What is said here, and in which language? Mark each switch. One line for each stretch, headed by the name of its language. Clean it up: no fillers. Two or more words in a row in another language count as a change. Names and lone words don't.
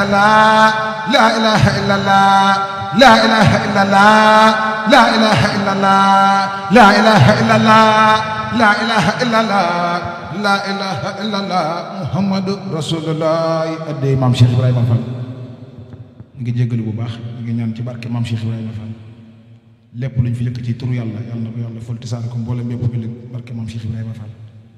Arabic: الله لا إله إلا الله لا إله إلا الله لا إله إلا الله لا إله إلا الله لا إله إلا الله لا إله إلا الله محمد رسول الله
Wolof: أدي مام شيخ إبراهيم فال ngi jéggalu bu baax ngi ñaan ci barke maam Cheikh Ibrahima Fall lépp luñ fi yëkk ci turu yàlla yàlla na ko yàlla fol tisaare ko mboolem yëpp bi barke maam Cheikh Ibrahima Fall